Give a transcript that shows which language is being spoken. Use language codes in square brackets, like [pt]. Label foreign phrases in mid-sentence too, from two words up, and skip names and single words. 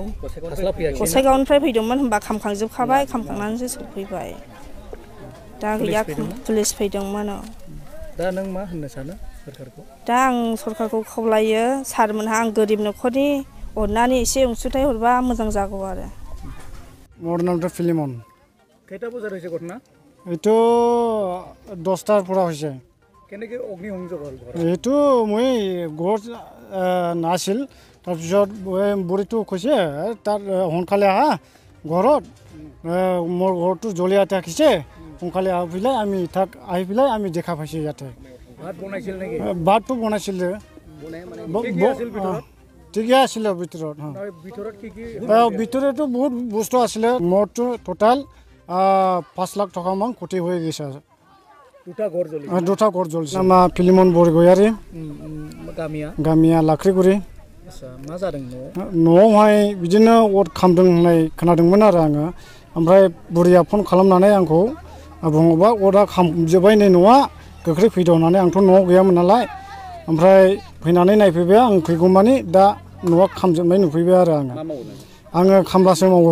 [brx] गसाइगावनिफ्राय फैदोंमोन, होनबा खामखांजोबखाबाय, खामखांनानैसो सफैबाय। दा गैया, पुलिस फैदोंमोन। दा नों मा होननो सानो सरकारखौ? दा आं सरकारखौ खावलायो, सारमोनहा आं गोरिब न'खरनि, अननानै एसे अनसुंथाइ हरबा मोजां जागौ आरो। [as] मोर नामটা ফিলিমন। কেইটা বজাত হৈছে ঘটনা? এইটো 10টাৰ পৰা হৈছে। কেনেকৈ অগ্নিসংযোগ হ'ল ঘৰত? এইটো মই ঘৰত নাছিল, তাৰপিছত বুঢ়ীটো কৈছে তাৰ সোনকালে আহা ঘৰত, মোৰ ঘৰটো জ্বলি থাকিছে, সোনকালে আহি পেলাই আমি দেখা পাইছোঁ ইয়াতে। ভাত বনাইছিল নেকি? ভাতটো বনাইছিলে, ঠিকে আছিলে ভিতৰত। ভিতৰতো বহুত বস্তু আছিলে। মোৰতো টোটাল 5 লাখ টকামান ক্ষতি হৈ গৈছে। দুটা ঘৰ জ্বলিছে। আমাৰ ফিলিমন বৰগয়াৰী, গামিয়া লাख्रिगुरि। [brx] मा जादों न'आवहाय बिदिनो अर खामदों होननाय खोनादोंमोन आरो आङो। ओमफ्राय बुरैया फन खालामनानै आंखौ बुङोबा अरा खामजोब्बाय नै न'आ, गोख्रै फैदो होननानै। आंथ' न'आव गैयामोन नालाय, ओमफ्राय फैनानै नायफैबाय आं, फैगौमानि दा न'आ खामजोबनाय नुफैबाय आरो आङो खामलासो मावो।